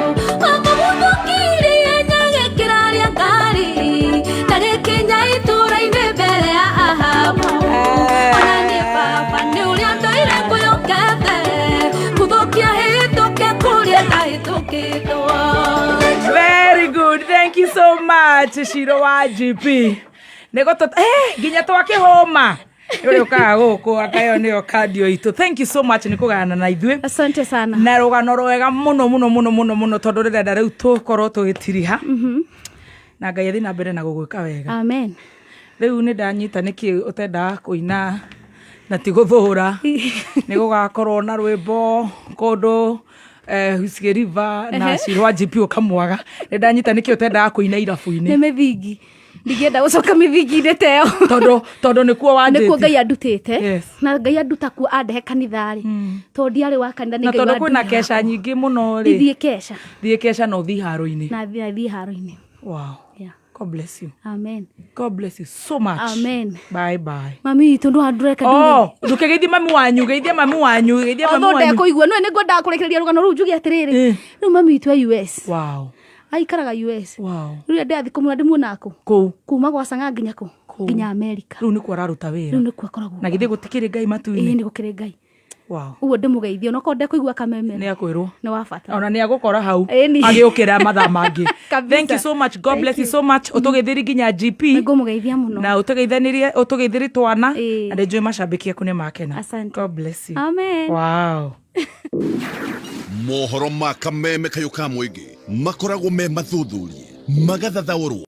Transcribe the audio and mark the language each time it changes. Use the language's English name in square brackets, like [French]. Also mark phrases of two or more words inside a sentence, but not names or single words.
[Kikuyu] omũmũkirie nyagĩkĩra rĩa ngari na gĩkinya itũra-inĩ mbere ya Ahabu ona nĩ baba nĩ ũrĩa ndoire ngũyũkete gũthũkia hĩtũke kũrĩa ndahĩtũkĩtwo. [English] Very good, thank you so much [Kikuyu] Ciro wa GP nginya twakĩhũma Yule ukaga guku akayo niyo cardio itu. [English] Thank you so much [Kikuyu] nikugana na ithuĩ. [Swahili] Asante sana. [Kikuyu] Na rugano rwega muno tondu rirenda riu tukorwo tugitiriha. Na Ngai athi na mbere na gugwika wega. Amen. Riu ni ndanyita niki utenda kuina na ti guthura. Ni gugakorwo na rwimbo kundu Husky River na Ciro wa GP ukamwaga. Ni ndanyita niki utenda kuina irabu-ini. Ni mithingi. Ndigienda gucoka mithingi-ini teo. Tondu nikuo wanjite. Nikuo Ngai andutite. Yes. Na Ngai anduta ku andehe kanithari. Tondu ndiari wa kanitha ni Ngai wa. Na tondu kwina kesha nyingi muno ri. Thie kesha. Thie kesha no thi haro-ini. Na thie haro-ini. Wow. Yeah. [English] God bless you. Amen. God bless you so much. Amen. Bye bye. [Kikuyu] Mami tondu andureka nduge. Oh, ndukegeithie mami wanyu, geithie mami wanyu, geithie mami wanyu. Otho ndekuigua no niguo ndakurekereria rugano ru njugi atiriri. No mami tu US. Wow. Aikaraga US. Wow. Riu ndathi kumuna ndimuonako. Ku. Kuma gwa Sanga nginya ku. Nginya America. Riu nikuo araruta wira. Riu nikuo akoragwo. Na githie gutikiri Ngai matu-ini. Ni gukiri Ngai. Wow. Uwo ndimugeithio no ko ndekuigua kameme. Ni akwirwo. Ni wafata. Ona ni agukora hau. Agiukira mathaa mangi. [English] Thank you so much. God bless you so much. [Kikuyu] Utugithiri nginya GP. Ngumugeithia muno. Na utugeithiri twana. Na ndio mashambiki aku ni makena. [English] God bless you. Amen. Wow. [Kikuyu] Mohoro ma kameme kayuka mwingi makoragwo me mathuthurie magathathaũrwo